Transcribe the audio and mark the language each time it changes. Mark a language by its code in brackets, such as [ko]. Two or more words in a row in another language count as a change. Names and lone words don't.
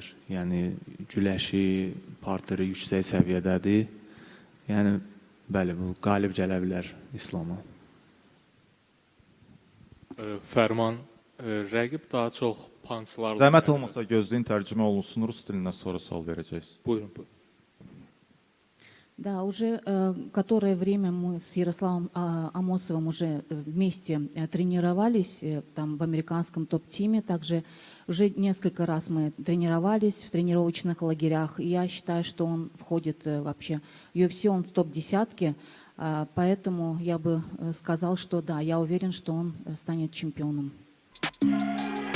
[az] Yəni güləşi, parteri yüksək səviyyədədir. Yəni bəli, bu qalib gələ bilər İslama. Fərman, rəqib daha çox pançlarla... Zəhmət olmasa gözləyin, tərcümə olunsun rus dilinə, sonra sual verəcəyiz. Buyurun, buyurun. [ru] Да, уже которое время мы с Ярославом Амосовым уже вместе тренировались там в американском топ-тиме, также уже несколько раз мы тренировались в тренировочных лагерях, и я считаю, что он входит вообще в UFC, он в топ-10, поэтому я бы сказал, что да, я уверен, что он станет чемпионом.